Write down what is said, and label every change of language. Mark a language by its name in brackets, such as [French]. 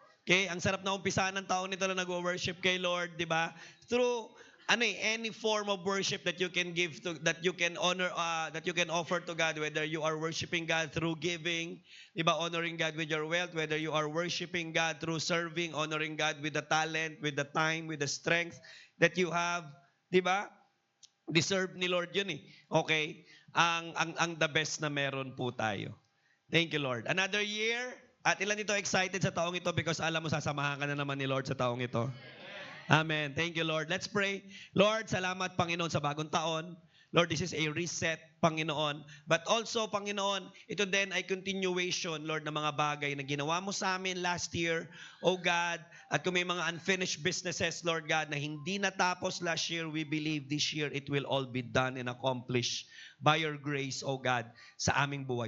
[Filipino] Okay, ang sarap na umpisahan ng taon nito na nag-worship kay Lord, di ba? [English] Through any form of worship that you can give to, that you can honor, that you can offer to God, whether you are worshiping God through giving, di ba, honoring God with your wealth, whether you are worshiping God through serving, honoring God with the talent, with the time, with the strength that you have, di ba? [Filipino] Deserve ni Lord yun eh. Okay? Ang the best na meron po tayo. Thank you, Lord. Another year, at ilan dito excited sa taong ito because alam mo sasamahan ka na naman ni Lord sa taong ito? [English] Amen. Thank you, Lord. Let's pray. [Filipino] Lord, salamat, Panginoon, sa bagong taon. [English] Lord, this is a reset, Panginoon. [Filipino] But also, Panginoon, ito din ay continuation, Lord, ng mga bagay na ginawa mo sa amin last year, oh God. At kung may mga unfinished businesses, Lord God, na hindi natapos last year, [English] we believe this year it will all be done and accomplished by your grace, [Filipino] oh God, sa aming buhay.